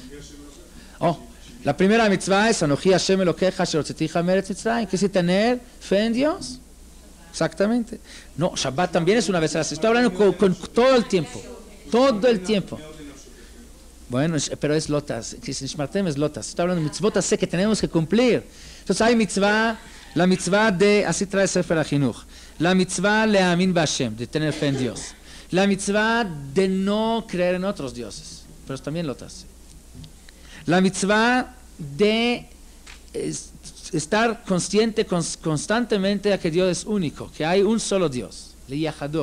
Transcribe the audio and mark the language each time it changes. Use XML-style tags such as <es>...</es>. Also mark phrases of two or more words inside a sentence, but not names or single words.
<es>la primera mitzvah es</es> <he>אנכי ה' אלוקיך אשר הוצאתיך מארץ מצרים,</he> <es>que es tener fe en Dios. Exactamente. No, Shabbat también es una vez a la semana. Estoy hablando con todo el tiempo. Todo el tiempo. Bueno, pero es lotas, Shmartem es lotas. Está hablando de mitzvot así que tenemos que cumplir. Entonces hay mitzvah, la mitzvah de, así trae Sefer HaChinuch, la mitzvah</es> <he>להאמין בה,</he> <es>de tener fe en Dios. La mitzvah de no creer en otros dioses, pero es también lotas. La mitzvah de estar consciente constantemente a que Dios es único, que hay un solo Dios, Liyahado.</es>